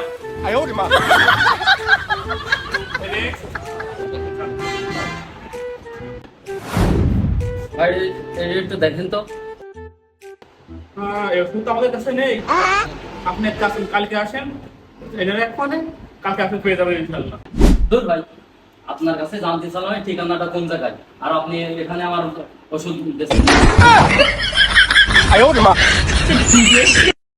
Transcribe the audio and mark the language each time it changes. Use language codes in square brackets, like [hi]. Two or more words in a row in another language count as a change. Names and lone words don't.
[zh] 哎呦我的妈！ [bn] ভাই একটু দেখেন তো। এখন তো আমাদের কাছে নেই, আপনি একটা আসেন, কালকে আসেন, এনে রাখবেন, কালকে আপনি পেয়ে যাবেন ইনশাল্লাহ। দূর ভাই, আপনার কাছে জানতে চাইলাম ঠিকানাটা কোন জায়গায়, আর আপনি এখানে আমার ওষুধ দিচ্ছেন। [zh] 哎呦我的妈！